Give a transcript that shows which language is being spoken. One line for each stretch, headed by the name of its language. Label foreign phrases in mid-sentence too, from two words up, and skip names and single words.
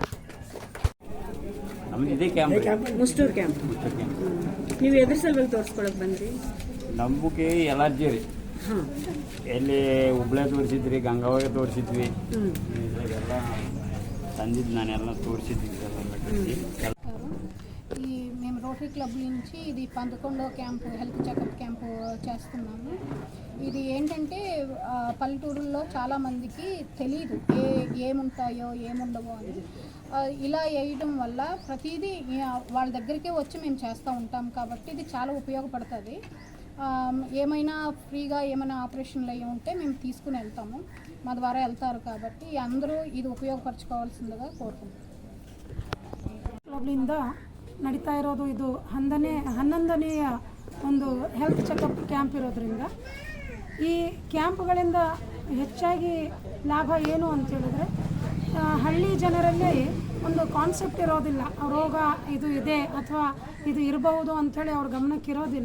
Kannada: ನಮ್ದು ಇದೇ ಕ್ಯಾಂಪ್, ಮುಷ್ಟೂರು ಕ್ಯಾಂಪ್. ನೀವು ಎದುರು ಸಲುವಾಗಿ ತೋರಿಸ್ಕೊಳಕ್ಕೆ ಬಂದ್ರಿ? ನಮಗೆ ಎಲರ್ಜಿ ರೀ. ಎಲ್ಲಿ ಹುಬ್ಳೆ ತೋರಿಸಿದ್ರಿ, ಗಂಗಾವತಿ ತೋರಿಸಿದ್ವಿ, ಎಲ್ಲ ತಂದಿದ್ದು ನಾನೆಲ್ಲ తోడిసిద్ది.
Telugu: ఈ మేము రోటరీ క్లబ్ నుంచి ఇది 11వ క్యాంపు
English: health checkup camp
Telugu: చేస్తున్నాము. ఇది ఏంటంటే పల్లెటూరుల్లో చాలామందికి తెలియదు ఏముంటాయో ఏముండవో అని. ఇలా వేయడం వల్ల ప్రతిదీ వాళ్ళ దగ్గరికే వచ్చి మేము చేస్తూ ఉంటాం కాబట్టి ఇది చాలా ఉపయోగపడుతుంది. ఏమైనా ఫ్రీగా ఏమైనా ఆపరేషన్లు అయ్యి ఉంటే మేము తీసుకుని వెళ్తాము, మా ద్వారా వెళ్తారు కాబట్టి అందరూ ఇది ఉపయోగపరచుకోవాల్సిందిగా కోరుకుంటున్నాం.
Kannada: ಕ್ಲಬ್ನಿಂದ ನಡೀತಾ ಇರೋದು ಇದು 11ನೇಯ ಒಂದು
English: health checkup camp
Kannada: ಇರೋದ್ರಿಂದ, ಈ ಕ್ಯಾಂಪ್ಗಳಿಂದ ಹೆಚ್ಚಾಗಿ ಲಾಭ ಏನು ಅಂತ ಹೇಳಿದ್ರೆ, ಹಳ್ಳಿ ಜನರಲ್ಲಿ ಒಂದು ಕಾನ್ಸೆಪ್ಟ್ ಇರೋದಿಲ್ಲ, ರೋಗ ಇದು ಇದೆ ಅಥವಾ ಇದು ಇರಬಹುದು ಅಂಥೇಳಿ ಅವ್ರ ಗಮನಕ್ಕೆ ಇರೋದಿಲ್ಲ.